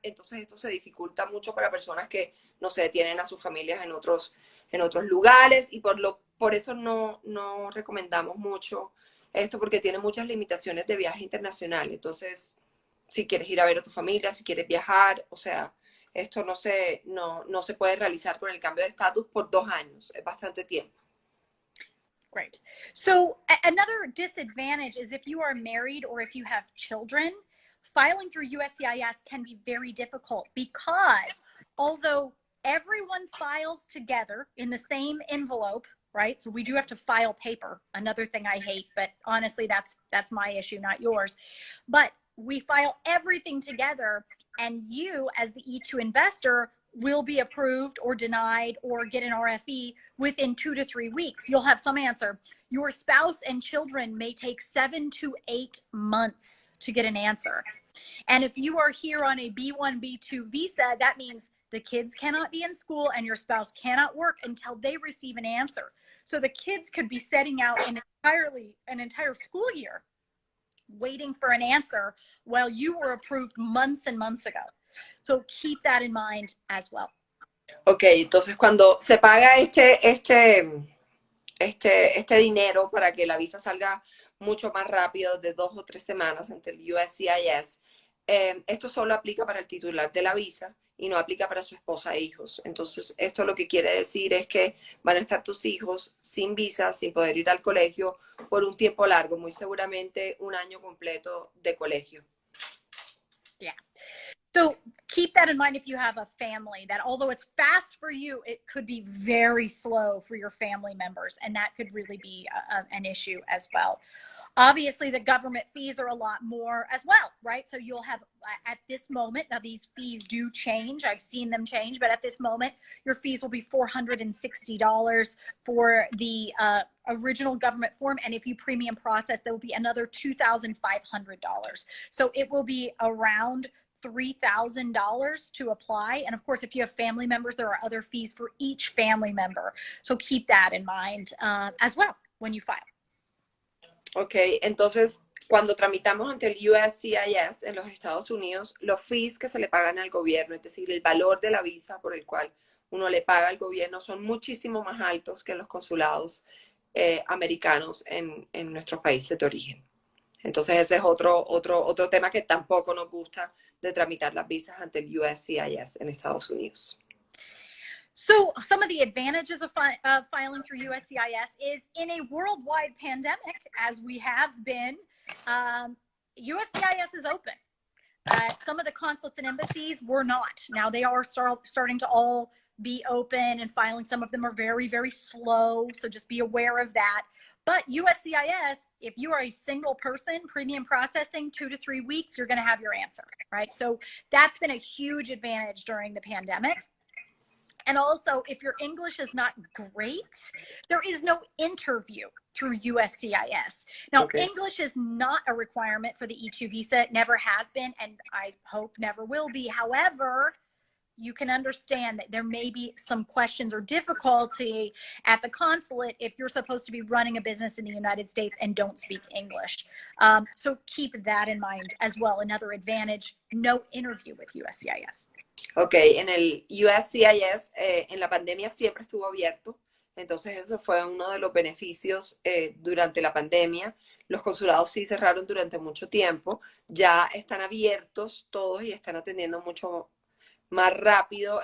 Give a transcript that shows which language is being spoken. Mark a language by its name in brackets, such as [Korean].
[Spanish] Entonces esto se dificulta mucho para personas que, no sé, tienen a sus familias en otros lugares, y por eso no recomendamos mucho esto, porque tiene muchas limitaciones de viaje internacional. Entonces, si quieres ir a ver a tu familia, si quieres viajar, o sea, esto no se puede realizar con el cambio de estatus por 2 años. Es bastante tiempo. [English] Great. So another disadvantage is if you are married or if you have children, filing through USCIS can be very difficult because although everyone files together in the same envelope, right? So we do have to file paper, another thing I hate, but honestly, that's my issue, not yours. But we file everything together, and you as the E2 investor will be approved or denied or get an RFE within 2 to 3 weeks. You'll have some answer. Your spouse and children may take 7 to 8 months to get an answer. And if you are here on a B1, B2 visa, that means the kids cannot be in school and your spouse cannot work until they receive an answer. So the kids could be setting out an entire school year waiting for an answer while you were approved months and months ago. So keep that in mind as well. [Spanish] Ok, entonces cuando se paga este dinero para que la visa salga mucho más rápido, de 2 o 3 semanas ante el USCIS, esto solo aplica para el titular de la visa y no aplica para su esposa e hijos. Entonces, esto lo que quiere decir es que van a estar tus hijos sin visa, sin poder ir al colegio por un tiempo largo, muy seguramente 1 año completo de colegio. [English] Yeah. So keep that in mind if you have a family, that although it's fast for you, it could be very slow for your family members, and that could really be an issue as well. Obviously, the government fees are a lot more as well, right? So you'll have, at this moment, now these fees do change. I've seen them change, but at this moment, your fees will be $460 for the original government form. And if you premium process, there will be another $2,500. So it will be around $3,000 to apply. And of course, if you have family members, there are other fees for each family member. So keep that in mind as well when you file. Ok, entonces cuando tramitamos ante el USCIS en los Estados Unidos, los fees que se le pagan al gobierno, es decir, el valor de la visa por el cual uno le paga al gobierno, son muchísimo más altos que en los consulados americanos en nuestros países de origen. Entonces ese es otro tema que tampoco nos gusta de tramitar las visas ante el USCIS en Estados Unidos. So some of the advantages of filing through USCIS is in a worldwide pandemic, as we have been, USCIS is open. Some of the consulates and embassies were not. Now they are starting to all be open, and filing. Some of them are very, very slow. So just be aware of that. But USCIS, if you are a single person, premium processing, 2 to 3 weeks, you're going to have your answer, right? So that's been a huge advantage during the pandemic. And also, if your English is not great, there is no interview through USCIS. Now, okay. English is not a requirement for the E2 visa. It never has been, and I hope never will be. However, you can understand that there may be some questions or difficulty at the consulate if you're supposed to be running a business in the United States and don't speak English. So keep that in mind as well. Another advantage, no interview with USCIS. [Spanish] Ok, en el USCIS, en la pandemia siempre estuvo abierto. Entonces eso fue uno de los beneficios durante la pandemia. Los consulados sí cerraron durante mucho tiempo. Ya están abiertos todos y están atendiendo mucho más rápido.